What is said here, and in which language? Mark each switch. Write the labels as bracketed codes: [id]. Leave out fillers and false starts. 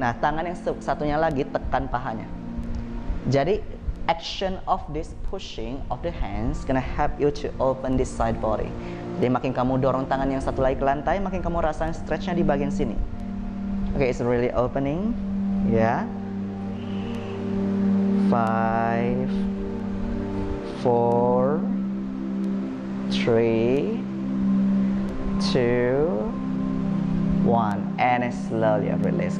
[id] Nah, tangan yang satunya lagi tekan pahanya. [en] Jadi action of this pushing of the hands gonna help you to open this side body. [id] Jadi makin kamu dorong tangan yang satu lagi ke lantai, makin kamu rasain stretchnya di bagian sini. [en] Okay, it's really opening. Yeah. 5, 4, 3, 2, 1, and slowly release.